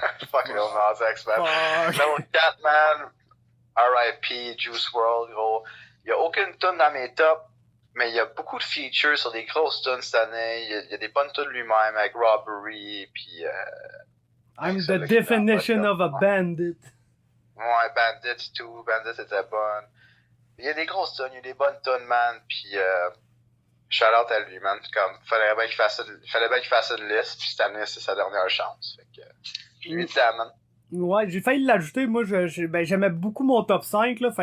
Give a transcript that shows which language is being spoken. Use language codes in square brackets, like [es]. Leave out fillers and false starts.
[fr] Fuck Lil Nas X, man. Numéro 4, man. R.I.P. Juice WRLD, gros. Il y a aucune tune dans mes tops, mais il y a beaucoup de features sur des grosses tunes cette année. Il y a des bonnes tunes lui-même avec Robbery, puis... [en] I'm the definition of a bandit. [fr] Ouais, Bandit 2, Bandit était bonne. Il y a des grosses tunes, il y a des bonnes tunes, man, puis shout out à lui, man. Comme, fallait bien qu'il fasse une liste, puis cette année, c'est sa dernière chance. Fait que, je lui dis ça, man. Ouais, j'ai failli l'ajouter. Moi, j'aimais beaucoup mon top 5, là.